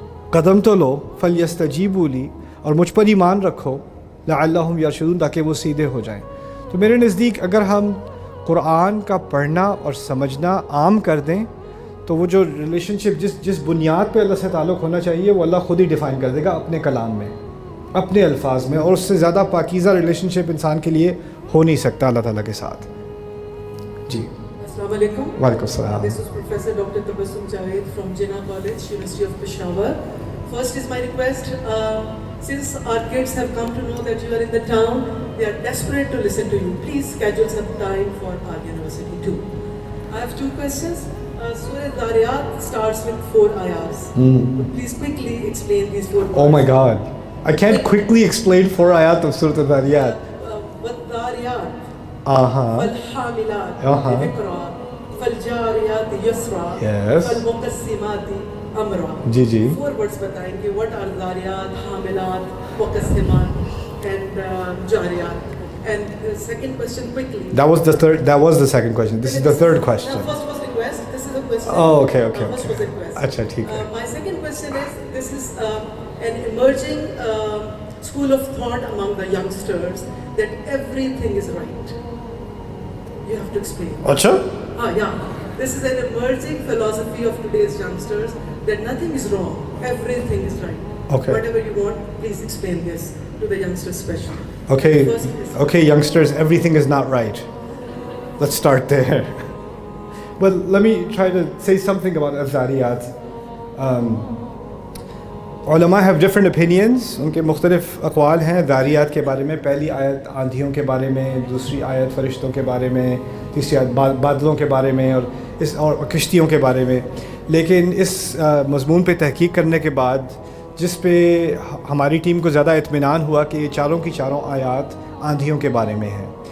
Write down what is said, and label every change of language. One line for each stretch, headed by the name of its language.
Urdu: قدم تو لو،
Arabic: فلیستجیبوا لی،
Urdu: اور مجھ پر ایمان رکھو،
Arabic: لعلہم یرشدون،
Urdu: تاکہ وہ سیدھے ہو جائیں۔ تو میرے نزدیک اگر ہم قرآن کا پڑھنا اور سمجھنا عام کر دیں تو وہ جو ریلیشن شپ جس بنیاد پہ اللہ سے تعلق ہونا چاہیے وہ اللہ خود ہی ڈیفائن کر دے گا اپنے کلام میں، اپنے الفاظ میں، اور اس سے زیادہ پاکیزہ ریلیشن شپ انسان کے لیے ہو نہیں سکتا اللہ تعالیٰ کے ساتھ۔ جی السلام علیکم۔ وعلیکم السلام۔
English: This is Professor Dr. Tabassum Javed from Jinnah College, University of Peshawar. First is my request, since our kids have come to know that you are in the town, they are desperate to listen to you. Please schedule some time for our university too. I have two questions. Surah Dhariyat starts with 4 ayahs. Please quickly explain these 4 words. Oh my God, I can't quickly explain 4 ayat of Surah Al-Dhariyat.
Arabic: وَالدَّارِيَاتِ Uh-huh. فَالْحَامِلَاتِ Uh-huh. وِقْرًا فَالْجَارِيَاتِ يُسْرًا
English: Yes.
Arabic: فَالْمُقَسِّمَاتِ أَمْرًا.
Urdu: جی جی
English: 4 words
Urdu: بتائیں کہ
English: what are داریات، حاملات، مقسمات and جاریات. And second question quickly. That was the second question. This is the third question. No, first was request. This is a question. Oh, okay. First was request.
Urdu: اچھا ٹھیک ہے۔
English: My second question is, this is an emerging school of thought among the youngsters that everything is right. You have to explain.
Urdu: اچھا
English: Yeah. This is an emerging philosophy of today's youngsters that nothing is wrong, everything is right. Okay. Whatever you want, please explain this to the youngsters especially. Okay, First is- okay, youngsters, everything is not right. Let's start there. Well, let me try to say something about Azariyat. علماء have different opinions.
Urdu: ان کے مختلف اقوال ہیں ذاریات کے بارے میں. پہلی آیت آندھیوں کے بارے میں, دوسری آیت فرشتوں کے بارے میں, تیسری آیت بادلوں کے بارے میں اور کشتیوں کے بارے میں. لیکن اس مضمون پہ تحقیق کرنے کے بعد جس پہ ہماری ٹیم کو زیادہ اطمینان ہوا کہ یہ چاروں کی چاروں آیات آندھیوں کے بارے میں ہیں.